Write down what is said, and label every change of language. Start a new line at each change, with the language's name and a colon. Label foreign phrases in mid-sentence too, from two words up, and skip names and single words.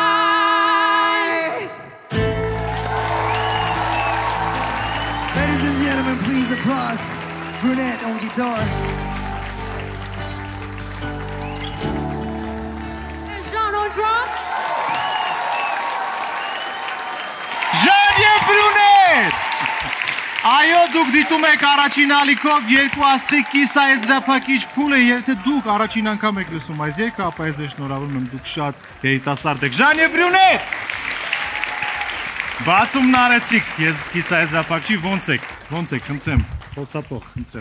English: Ladies and gentlemen, please applause Brunette on guitar. And Jean on drums.
Armenian: Jean եւ Brunette! Այո, դուք դիտում եք առաջին ալիքով երկու աստղի կիսաեզրափակիչ փուլը, եթե դուք առաջին անգամ եք լսում այս երգը, ապա ես շնորհավորում եմ, դուք շատ երիտասարդ եք։ Jean եւ Brunette! Բացումն արեցիք, ես կիսաեզրափակչի ոնց եք, խնդրեմ, խոսափող, խնդրեմ։